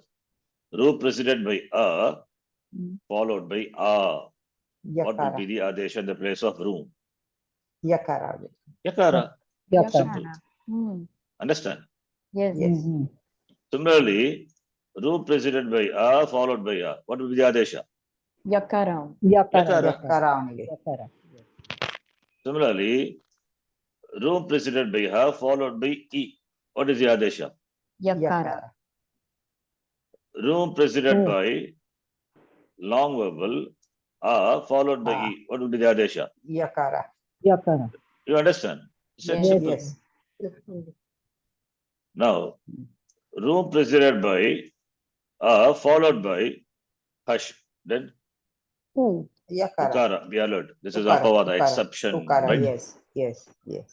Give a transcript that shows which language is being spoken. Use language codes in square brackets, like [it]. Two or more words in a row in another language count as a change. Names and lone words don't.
[en] Ru preceded by a, followed by a. What will be Yakara. the adesha in the place of room? Yakara. Yakara. Yakara. Simple. Hmm. Understand? Yes. Yes. Similarly, Ru preceded by a, followed by a. What will be the adesha? Yakara. Yakara. Yakara only. Yakara. Similarly, Ru preceded by ha, followed by e. What is the adesha? Yakara. Room preceded by long vowel a, followed by e. What will be the adesha? Yakara. Yakara. You understand? It's Yes. simple. Yes. Now, room preceded by a, followed by hush. Then Who? Yakara. ukara. Be alert. This is Ukara. apavada, Ukara. exception. Ukara. Right? Yes. Yes. Yes.